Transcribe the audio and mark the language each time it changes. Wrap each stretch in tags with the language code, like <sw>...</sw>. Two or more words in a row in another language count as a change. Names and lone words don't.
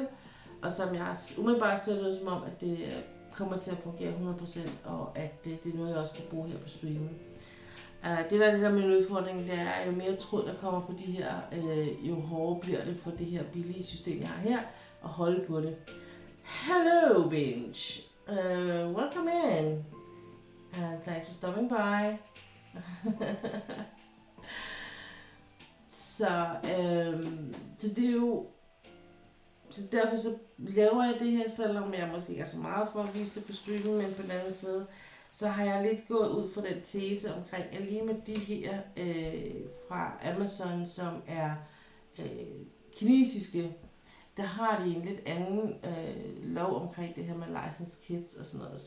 <da>Og som jeg har umiddelbart ser det som om, at det kommer til at fungere 100%, og at det er noget, jeg også kan bruge her på streamen. Det der med en udfordring, det er, jo mere tråd der kommer på de her, jo hårdere bliver det for det her billige system, jeg har her, at holde på det.</da> <en>Hello, Binge! Welcome in! And thanks for stopping by.</en> <da>Så det er jo... Så derfor så laver jeg det her, selvom jeg måske ikke er så meget for at vise det på streamen, men på den anden side, så har jeg lidt gået ud fra den tese omkring, at lige med de her fra Amazon, som er kinesiske, der har de en lidt anden lov omkring det her med</da> <en>license kits</en> <da>og sådan noget.</da>